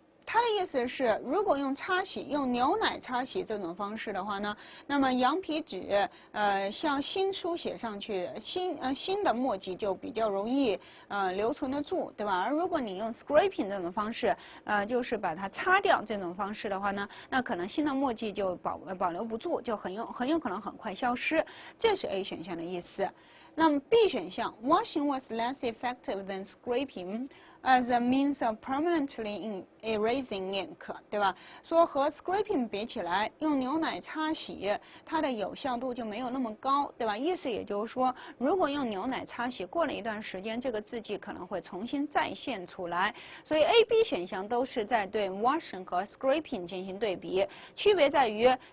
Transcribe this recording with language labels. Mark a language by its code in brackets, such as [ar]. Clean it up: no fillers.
[zh] 它的意思是，如果用擦洗、用牛奶擦洗这种方式的话呢，那么羊皮纸像新书写上去，新的墨迹就比较容易留存得住，对吧？而如果你用 scraping 这种方式，就是把它擦掉这种方式的话呢，那可能新的墨迹就保留不住，就很有可能很快消失。这是 A 选项的意思。那么 [en] B 选项 ，washing was less effective than scraping as a means of permanently erasing ink， [zh] 对吧？说和 scraping 比起来，用牛奶擦洗，它的有效度就没有那么高，对吧？意思也就是说，如果用牛奶擦洗，过了一段时间，这个字迹可能会重新再现出来。所以 A、B 选项都是在对 washing 和 scraping 进行对比，区别在于。